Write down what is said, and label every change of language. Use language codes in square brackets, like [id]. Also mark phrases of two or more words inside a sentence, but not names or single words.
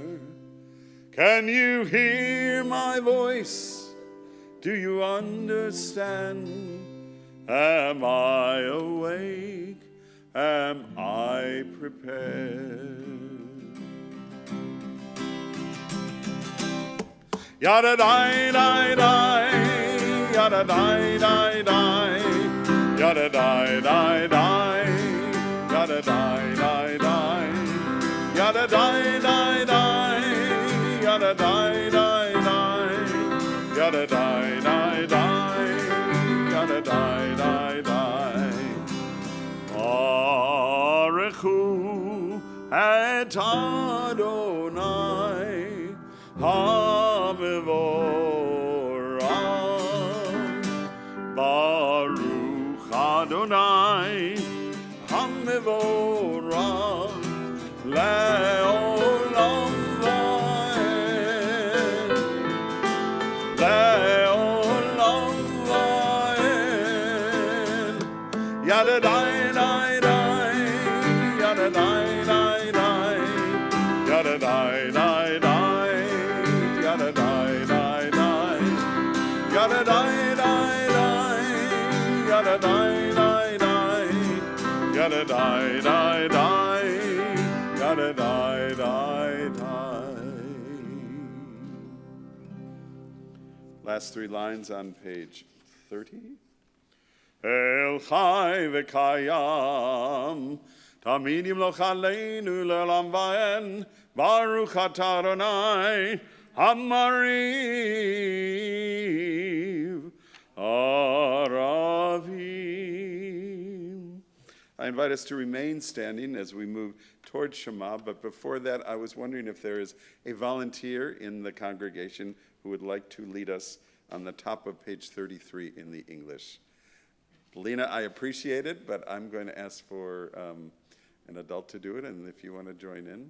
[en] Can you hear my voice? Do you understand? Am I awake? Am I prepared? Yada die die die, yada die die die, yada die die die, yada die die die, yada die die die, yada die die die, yada die die die, yada die die die. [he] ברוך הוא את אדני המבורך, ברוך אדני המבורך, לעולם ועד, לעולם ועד. Yada dai dai dai, yada dai dai dai, yada dai dai dai. Yada die die die, yada die die die, yada die die die, yada die die die, yada die die die. [en] Last three lines on page 30. [he] אל חי וקים, תמיד ימלוך עלינו לעולם ועד, ברוך אתה אדני המעריב ערבים. [en] I invite us to remain standing as we move towards Shema, but before that, I was wondering if there is a volunteer in the congregation who would like to lead us on the top of page 33 in the English. Lena, I appreciate it, but I'm going to ask for an adult to do it, and if you want to join in.